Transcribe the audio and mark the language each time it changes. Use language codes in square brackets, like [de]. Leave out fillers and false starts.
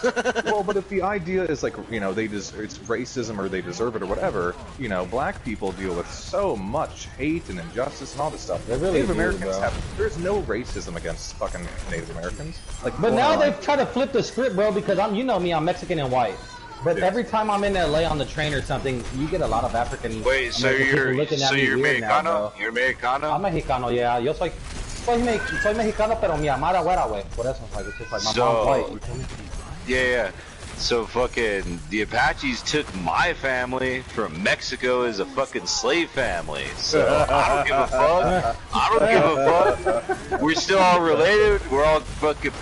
[en] Well, but if the idea is like, you know, it's racism or they deserve it or whatever, you know, black people deal with so much hate and injustice and all this stuff. Native Americans there's no racism against fucking Native Americans. Like, but now they've tried to flip the script, bro, because you know me, I'm Mexican and white. But every time I'm in LA on the train or something, you get a lot of African. Wait, so you're Mexicano? You're Mexicano? I'm Mexicano, yeah. [es] Yo soy mexicano, pero mi amada güera, güey. Por eso, [en] like, it's just like my mom's white. Yeah. So fucking the Apaches took my family from Mexico as a fucking slave family. So I don't give a fuck. I don't give a fuck. We're still all related. We're all fucking primos.